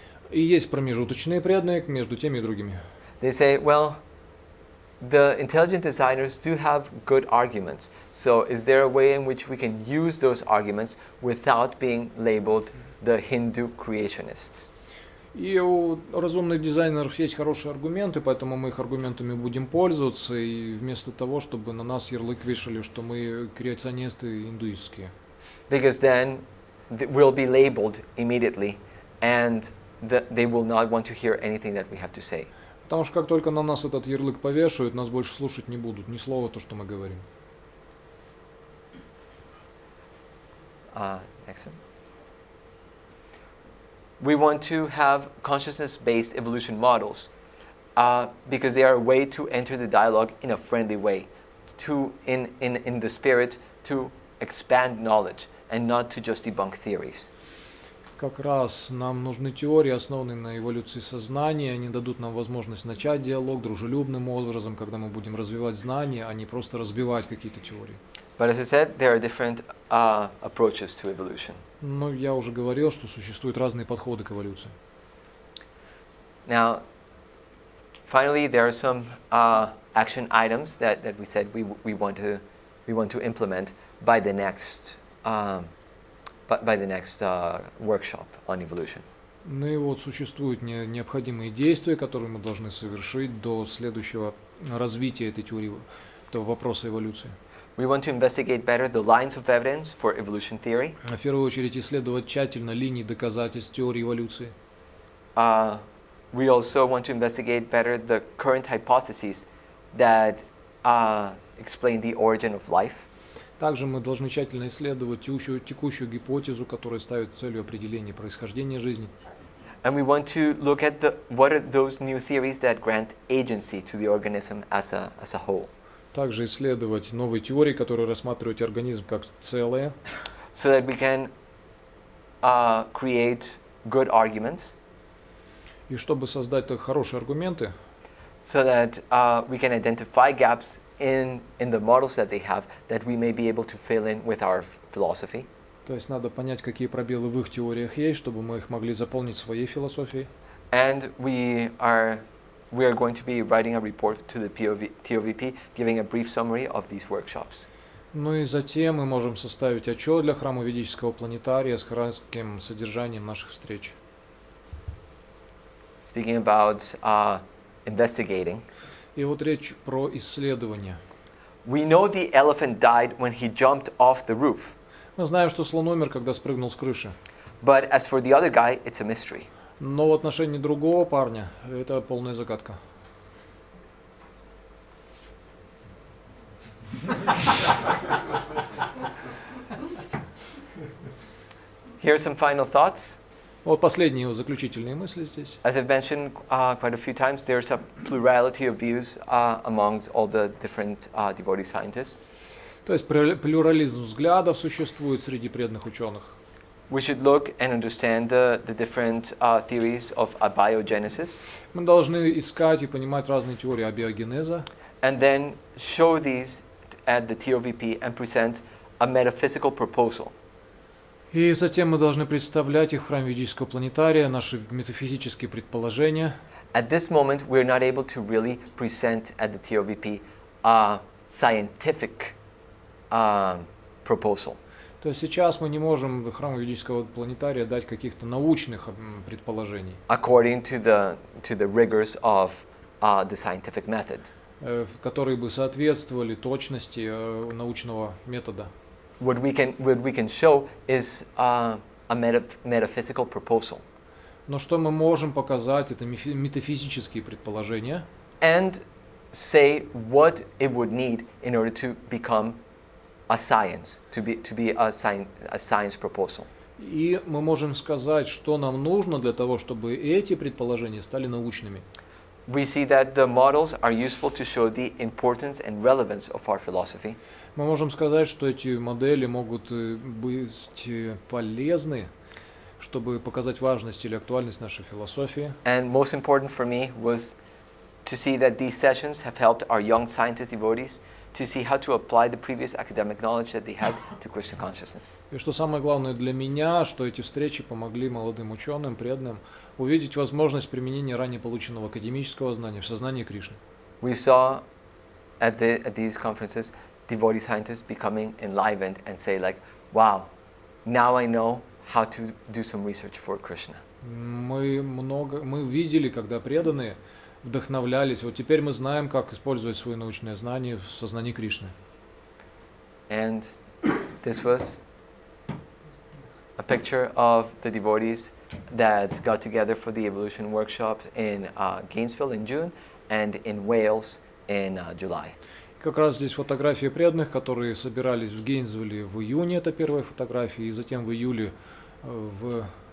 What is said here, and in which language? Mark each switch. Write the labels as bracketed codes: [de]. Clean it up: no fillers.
[ru] И есть промежуточные преданные между теми и другими. [en] They say, well, the intelligent designers do have good arguments. So is there a way in which we can use those arguments without being labeled the Hindu creationists? [ru] И у разумных дизайнеров есть хорошие аргументы, поэтому мы их аргументами будем пользоваться, и вместо того, чтобы на нас ярлык вешали, что мы креационисты индуистские. [en] Because then we'll be labeled immediately, and they will not want to hear anything that we have to say. [ru] Потому что как только на нас этот ярлык повешают, нас больше слушать не будут, ни слова то, что мы говорим. [en] Next one. We want to have consciousness-based evolution models because they are a way to enter the dialogue in a friendly way, in the spirit to expand knowledge and not to just debunk theories. [ru] Как раз нам нужны теории, основанные на эволюции сознания. Они дадут нам возможность начать диалог дружелюбным образом, когда мы будем развивать знания, а не просто разбивать какие-то теории. [en] But as I said, there are different approaches to evolution. [ru] Но я уже говорил, что существуют разные подходы к эволюции. [en] Now, finally, there are some action items that we said we want to implement by the next workshop on evolution. [ru] Ну и вот существуют необходимые действия, которые мы должны совершить до следующего развития этой теории, этого вопроса эволюции. [en] We want to investigate better the lines of evidence for evolution theory. [ru] В первую очередь исследовать тщательно линии доказательств теории эволюции. [en] We also want to investigate better the current hypotheses that explain the origin of life. [ru] Также мы должны тщательно исследовать текущую гипотезу, которая ставит целью определения происхождения жизни. [en] And we want to look at what are those new theories that grant agency to the organism as a whole. [ru] Также исследовать новые теории, которые рассматривают организм как целое. [en] So that we can create good arguments. [ru] И чтобы создать хорошие аргументы, [en] So that we can identify gaps in the models that they have that we may be able to fill in with our philosophy. [ru] то есть надо понять, какие пробелы в их теориях есть, чтобы мы их могли заполнить своей философией. [en] And we are going to be writing a report to the TOVP, giving a brief summary of these workshops. [ru] Ну и затем мы можем составить отчет для храма ведического планетария с кратким содержанием наших встреч. [en] Speaking about investigating. [ru] И вот речь про исследование. [en] We know the elephant died when he jumped off the roof. [ru] Мы знаем, что слон умер, когда спрыгнул с крыши. [en] But as for the other guy, it's a mystery. [ru] Но в отношении другого парня это полная загадка. [en] Here are some final thoughts. [ru] Вот последние его заключительные мысли здесь. [en] As I've mentioned quite a few times, there's a plurality of views amongst all the different devotee scientists. [ru] То есть плюрализм взглядов существует среди преданных ученых. [en] We should look and understand the different theories of abiogenesis. [ru] Мы должны искать и понимать разные теории абиогенеза. [en] And then show these at the TOVP and present a metaphysical proposal. [ru] И затем мы должны представлять их в храме ведического планетария, наши метафизические предположения. [en] At this moment, we're not able to really present at the TOVP a scientific proposal. [ru] То есть сейчас мы не можем храму ведического планетария дать каких-то научных предположений. [en] According to the rigors of the scientific method. [ru] Которые бы соответствовали точности научного метода. [en] What we can show is a metaphysical proposal. [ru] Но что мы можем показать, это метафизические предположения. [en] And say what it would need in order to become a science, to be a science proposal. [ru] И мы можем сказать, что нам нужно для того, чтобы эти предположения стали научными. [en] We see that the models are useful to show the importance and relevance of our philosophy. [ru] Мы можем сказать, что эти модели могут быть полезны, чтобы показать важность или актуальность нашей философии. [en] And most important for me was to see that these sessions have helped our young scientist devotees to see how to apply the previous academic knowledge that they had to Krishna consciousness. [ru] И что самое главное для меня, что эти встречи помогли молодым ученым, преданным, увидеть возможность применения ранее полученного академического знания в сознании Кришны. [en] We saw at these conferences devotee scientists becoming enlivened and say like, wow, now I know how to do some research for Krishna. [ru] Мы видели, когда преданные вдохновлялись. Вот теперь мы знаем, как использовать свои научные знания в сознании Кришны. [en] And this was a picture of the devotees that got together for the evolution workshop in Gainesville in June and in Wales in July. [ru] Как раз здесь фотографии преданных, которые собирались в Гейнсвилле в июне, это первая фотография, и затем в июле в